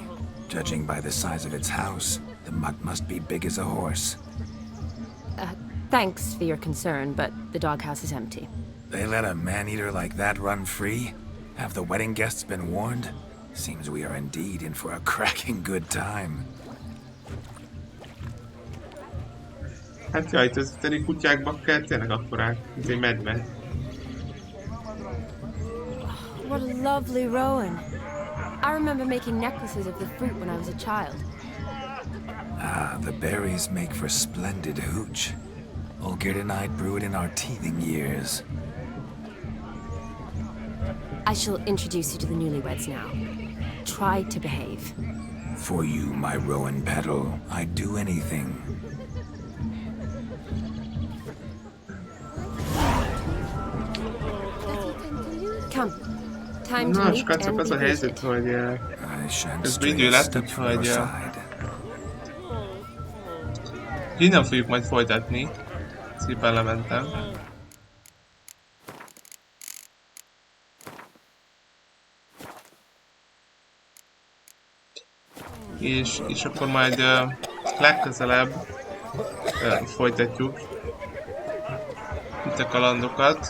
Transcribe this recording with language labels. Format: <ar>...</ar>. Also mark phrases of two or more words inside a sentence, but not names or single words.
<en>Judging by the size of its house, the mutt must be big as a horse. Thanks for your concern, but the doghouse is empty. They let a man-eater like that run free? Have the wedding guests been warned? Seems we are indeed in for a cracking good time.</en> <hu>Hát jaj, ez teli kutyákba kell tényleg akkorák, mint egy medve.</hu> <en>What a lovely rowan. I remember making necklaces of the fruit when I was a child. Ah, the berries make for splendid hooch. Olgerd and I brew it in our teething years. I shall introduce you to the newlyweds now. Try to behave. For you, my rowan petal, I'd do anything. Come. Time to</en> <hu>Na,</hu> <en>meet</en> <hu>srácok,</hu> <en>and</en> <hu>az a</hu> <en>be</en> <hu>helyzet, hogy ez idő</hu> <en>stray a</en> <hu>lett,</hu> <en>step from your</en> <hu>úgyhogy</hu> <en>side.</en> <hu>innen fogjuk majd folytatni. Szépen lementem. És akkor majd legközelebb folytatjuk itt a kalandokat.</hu>